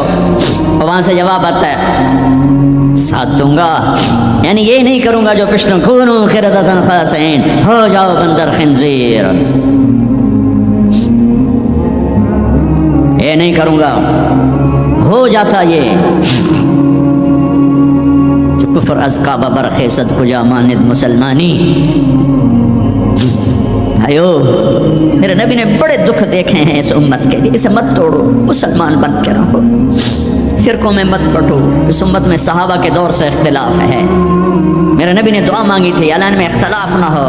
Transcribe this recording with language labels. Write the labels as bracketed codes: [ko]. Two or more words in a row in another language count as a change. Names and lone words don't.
[ur] اور وہاں سے جواب آتا ہے, ساتھ دوں گا, یعنی یہ نہیں کروں گا جو پشتوں [ar] کونوا قردۃ خاسئین, [ur] ہو جاؤ بندر خنزیر. یہ نہیں کروں گا, ہو جاتا یہ. [fa] کفر از کعبہ برخیزد کجا ماند مسلمانی. [ur] بھائیو, میرے نبی نے بڑے دکھ دیکھے ہیں اس امت کے لیے. اسے مت توڑو, مسلمان بن کے رہو, فرقوں میں مت بٹو. اس امت میں صحابہ کے دور سے اختلاف ہے. میرے نبی نے دعا مانگی تھی, اعلان میں اختلاف نہ ہو.